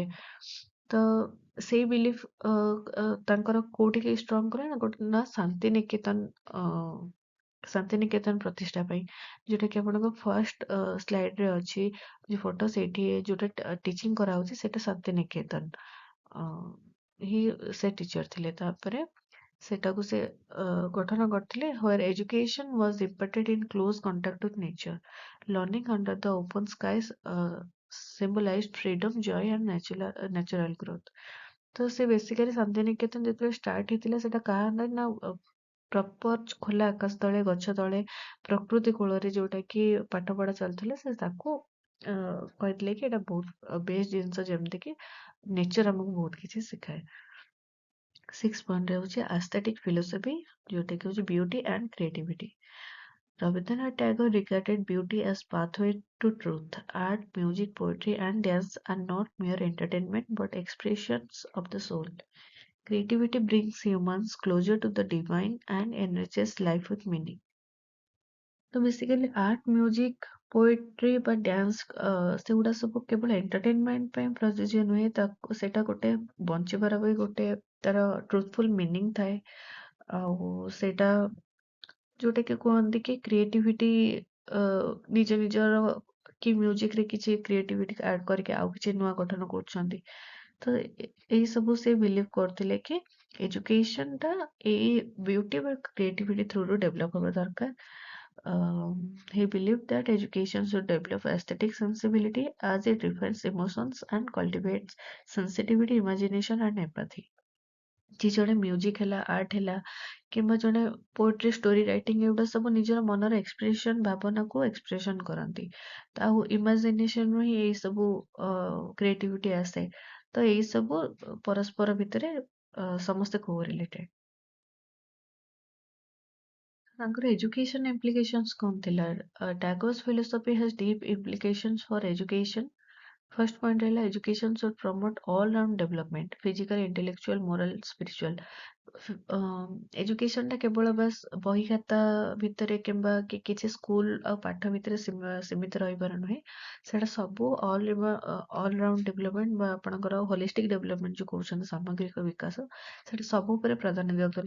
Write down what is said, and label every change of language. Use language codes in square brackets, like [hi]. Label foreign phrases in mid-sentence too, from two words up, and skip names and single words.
[or] ତ ସେଇ ବିଲିଫ ତାଙ୍କର କୋଉଠିକି ଷ୍ଟ୍ରଙ୍ଗ କରେ ନା, ଗୋଟେ ନା ଶାନ୍ତିନିକେତନ ପ୍ରତିଷ୍ଠା ପାଇଁ, ଯୋଉଟା କି ଆପଣଙ୍କ [en] first slide [or] ଅଛି ଯୋଉ ଫଟୋ, ସେଇଠି ଯୋଉଟା ଟିଚିଂ କରାହଉଛି ସେଇଟା ଶାନ୍ତିନିକେତନ ହିଁ ସେ ଟିଚର ଥିଲେ। ତାପରେ ସେଟାକୁ ସେ ଗଠନ କରିଥିଲେ, [en] where education was imparted in close contact with nature. Learning under the open skies symbolized freedom, joy and natural growth. [or] ତ ସେ ବେସିକାଲି ଶାନ୍ତିନିକେତନ ଯେତେବେଳେ ଷ୍ଟାର୍ଟ ହେଇଥିଲା, ସେଟା କାହା ଆଣ୍ଡର ନା ପ୍ରପର ଖୋଲା ଆକାଶ ତଳେ, ଗଛ ତଳେ, ପ୍ରକୃତି କୂଳରେ ଯୋଉଟା କି ପାଠ ପଢା ଚାଲୁଥିଲା, ସେ ତାକୁ କହିଥିଲେ କି ଏଇଟା ବହୁତ ବେଷ୍ଟ ଜିନିଷ, ଯେମିତି କି ନେଚର ଆମକୁ ବହୁତ କିଛି ଶିଖାଏ। [en] six point ହେଉଛି aesthetic philosophy, [or] ଯୋଉଟା କି ହେଉଛି [en] beauty and creativity. Rabindranath Tagore regarded beauty as pathway to truth. Art, music, poetry, and dance are not mere entertainment but expressions of the soul. Creativity brings humans closer to the divine and enriches life with meaning. [or] ତ ବେସିକାଲି [en] art, music, poetry [or] ବା ଡ୍ୟାନ୍ସ ସେଗୁଡା ସବୁ କେବଳ ଏଣ୍ଟରଟେନମେଣ୍ଟ ପାଇଁ ପ୍ରଯୁଜ୍ୟ ନୁହେଁ, ତାକୁ ସେଇଟା ଗୋଟେ ବଞ୍ଚିବାର ବି ଗୋଟେ ତାର [en] truthful meaning [or] ଥାଏ। ଆଉ ସେଇଟା ଯୋଉଟା କି କୁହନ୍ତି କି କ୍ରିଏଟିଭିଟି, ନିଜର କି ମ୍ୟୁଜିକରେ କିଛି କ୍ରିଏଟିଭିଟି ଆଡ କରିକି ଆଉ କିଛି ନୂଆ ଗଠନ କରୁଛନ୍ତି। ତ ଏଇ ସବୁ ସେ ବିଲିଭ କରୁଥିଲେ କି ଏଜୁକେସନ ଟା ଏଇ ବିୟୁଟି ବା କ୍ରିଏଟିଭିଟି ଥ୍ରୁରୁ ଡେଭଲପ ହବା ଦରକାର। [en] He believed that education should develop aesthetic sensibility as it refines emotions and cultivates sensitivity, imagination and empathy. [or] ଯେ ଜଣେ ମ୍ୟୁଜିକ ହେଲା, ଆର୍ଟ ହେଲା, କିମ୍ବା ଜଣେ ପୋଏଟ୍ରି, [en] story writing, [or] ଏଗୁଡା ସବୁ ନିଜର ମନର ଏକ୍ସପ୍ରେସନ, ଭାବନାକୁ ଏକ୍ସପ୍ରେସନ କରନ୍ତି। ଆଉ ଇମାଜିନେସନରୁ ହିଁ ଏଇ ସବୁ କ୍ରିଏଟିଭିଟି ଆସେ। ତ ଏଇ ସବୁ ପରସ୍ପର ଭିତରେ ସମସ୍ତେ କୋରିଲେଟେଡ। ତାଙ୍କର [en] education implications [or] କଣ ଥିଲା? [en] Tagore's philosophy has deep implications for education. First point ରହିଲା education should promote all round development, physical, intellectual, moral, spiritual. [or] ଏଜୁକେସନ ଟା କେବଳ ବାସ୍ ବହି ଖାତା ଭିତରେ କିମ୍ବା କିଛି ସ୍କୁଲ ଆଉ ପାଠ ଭିତରେ ସୀମିତ ରହିବାର ନୁହେଁ। ସେଟା ସବୁ [en] all round development [or] ବା ଆପଣଙ୍କର [en] holistic development [or] ଯୋଉ କହୁଛନ୍ତି ସାମଗ୍ରିକ ବିକାଶ, ସେଟା ସବୁ ଉପରେ ପ୍ରାଧାନ୍ୟ ଦିଆଯାଉଛି।